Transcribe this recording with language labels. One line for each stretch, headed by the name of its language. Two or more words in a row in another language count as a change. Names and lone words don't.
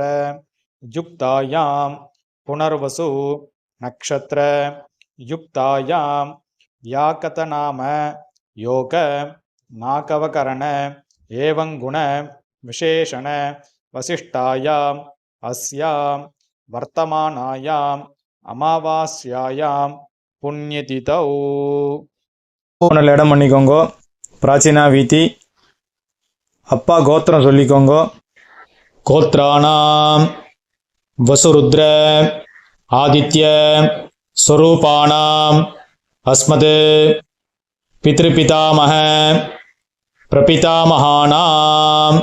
Sanskrit: युक्तायां पुनर्वसु नक्षत्र युक्तायां व्याकतनाम योग नाकवकरण एवं गुण विशेषण वसिष्ठायां अस्यां वर्तमानायां अमावास्यायां புண்ணியதிதௌ.
Tamil: நல்ல இடம் பண்ணிக்கோங்க.
Sanskrit: प्राचीना वीती.
Tamil: அப்பா கோத்திரம் சொல்லிக்கோங்க.
Sanskrit: गोत्राणाम् वसुरुद्र आदित्य स्वरूपाणाम् अस्मत् पितृपितामह प्रपितामहानाम्.